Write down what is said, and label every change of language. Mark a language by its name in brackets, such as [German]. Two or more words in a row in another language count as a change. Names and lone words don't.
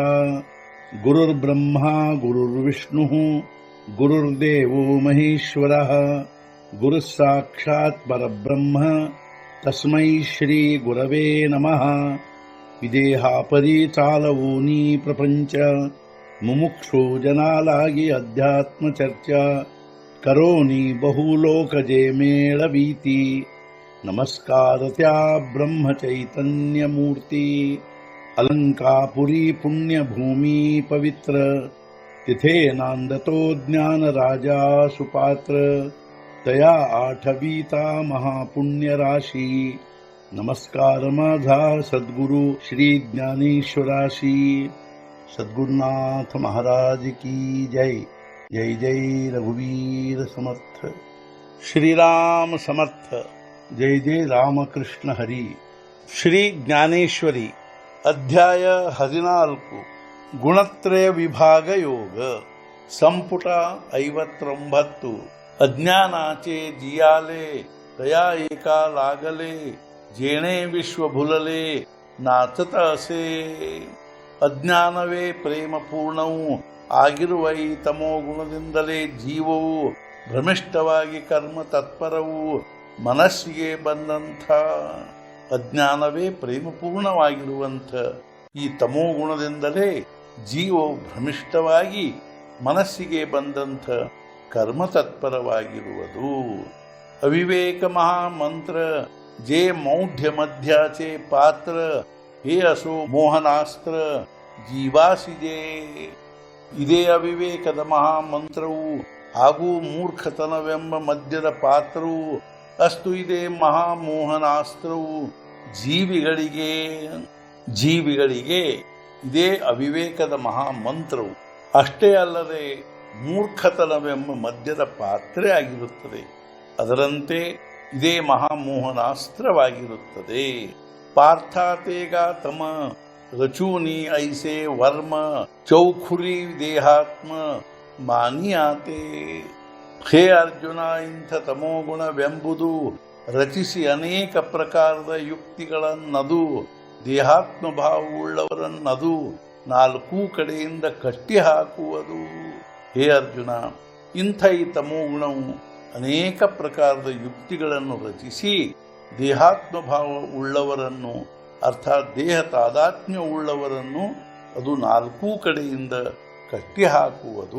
[Sanskrit] गुरुर्ब्रह्मा गुरुर्विष्णुः गुरुर्देवो महेश्वरः गुरुः साक्षात् परब्रह्म तस्मै श्री गुरवे नमः। [Marathi] विदेहापरि चालवूनी प्रपंच मुमुक्षु जनालागी अध्यात्म चर्चा करोनी बहुलोकजे मेळवीती। नमस्कार त्या ब्रह्म चैतन्य मूर्ती अलंकापुरी पुण्यभूमी पवित्र तिथे नांदतो ज्ञान राजा सुपात्र तया आठवीता महापुण्य राशी। नमस्कार माझा सद्गुरु श्री ज्ञानेश्वराशी। सद्गुरुनाथ महाराज की जय। जय जय रघुवीर समर्थ। श्रीराम समर्थ। जय जय रामकृष्ण हरी। [Kannada] ಶ್ರೀ ಜ್ಞಾನೇಶ್ವರಿ ಅಧ್ಯಾಯ 14 ಗುಣತ್ರಯ ವಿಭಾಗ ಯೋಗ ಸಂಪುಟ 59 [Marathi] अज्ञानाचे जियाले तया एका लागले जेणे विश्व भुलले नाचत असे। [Kannada] ಅಜ್ಞಾನವೇ ಪ್ರೇಮ ಪೂರ್ಣವು ಆಗಿರುವೈ ತಮೋ ಗುಣದಿಂದಲೇ ಜೀವವು ಭ್ರಮಿಷ್ಠವಾಗಿ ಕರ್ಮ ತತ್ಪರವು ಮನಸ್ಸಿಗೆ ಬಂದಂಥ ಅಜ್ಞಾನವೇ ಪ್ರೇಮಪೂರ್ಣವಾಗಿರುವಂಥ ಈ ತಮೋ ಗುಣದಿಂದಲೇ ಜೀವವು ಭ್ರಮಿಷ್ಠವಾಗಿ ಮನಸ್ಸಿಗೆ ಬಂದಂಥ ಕರ್ಮ ತತ್ಪರವಾಗಿರುವುದು। [Marathi] अविवेक महामंत्र जे मौढ्य मद्याचे पात्र हे असो मोहनास्त्र जीवासिदे। [Kannada] ಇದೇ ಅವಿವೇಕದ ಮಹಾಮಂತ್ರವು ಹಾಗೂ ಮೂರ್ಖತನವೆಂಬ ಮದ್ಯದ ಪಾತ್ರವು ಅಷ್ಟು ಇದೇ ಮಹಾಮೋಹನಾಸ್ತ್ರವು ಜೀವಿಗಳಿಗೆ ಇದೇ ಅವಿವೇಕದ ಮಹಾಮಂತ್ರವು ಅಷ್ಟೇ ಅಲ್ಲದೆ ಮೂರ್ಖತನವೆಂಬ ಮದ್ಯದ ಪಾತ್ರೆ ಆಗಿರುತ್ತದೆ। ಅದರಂತೆ ಇದೇ ಮಹಾಮೋಹನಾಸ್ತ್ರವಾಗಿರುತ್ತದೆ। [Marathi] पार्थातेगा तम रचूनी ऐसे वर्म चौखुरी देहात्म मानियाते। [Kannada] हे अर्जुನ ಇಂಥ ತಮೋಗುಣವೆಂಬುದು ರಚಿಸಿ ಅನೇಕ ಪ್ರಕಾರದ ಯುಕ್ತಿಗಳನ್ನದು ದೇಹಾತ್ಮ ಭಾವವುಳ್ಳವರನ್ನದು ನಾಲ್ಕೂ ಕಡೆಯಿಂದ ಕಟ್ಟಿ ಹಾಕುವುದು। ಹೇ ಅರ್ಜುನ, ಇಂಥ ಈ ತಮೋಗುಣವು ಅನೇಕ ಪ್ರಕಾರದ ಯುಕ್ತಿಗಳನ್ನು ರಚಿಸಿ ದೇಹಾತ್ಮ ಭಾವ ಉಳ್ಳವರನ್ನು ಅರ್ಥಾತ್ ದೇಹ ತಾದಾತ್ಮ್ಯ ಉಳ್ಳವರನ್ನು ಅದು ನಾಲ್ಕೂ ಕಡೆಯಿಂದ ಕಟ್ಟಿ ಹಾಕುವುದು।